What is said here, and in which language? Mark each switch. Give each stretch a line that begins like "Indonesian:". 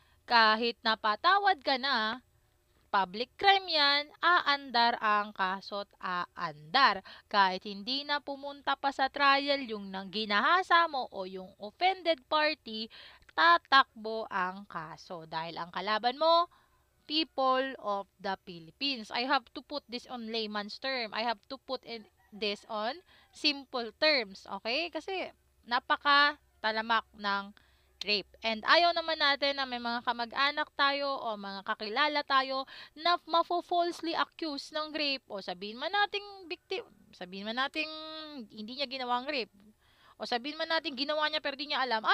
Filipino: Kahit napatawad ka na, public crime yan, aandar ang kaso't aandar. Kahit hindi na pumunta pa sa trial yung nang ginahasa mo o yung offended party, tatakbo ang kaso. Dahil ang kalaban mo,
English: people of the Philippines. I have to put this on layman's term. I have to put this on simple terms. Okay?
Filipino: Kasi napaka-talamak ng rape. And ayaw naman natin na may mga kamag-anak tayo o mga kakilala tayo na mafo-falsely accused ng rape o sabihin man nating sabihin man nating hindi niya ginawang rape o sabihin man nating ginawa niya pero di niya alam.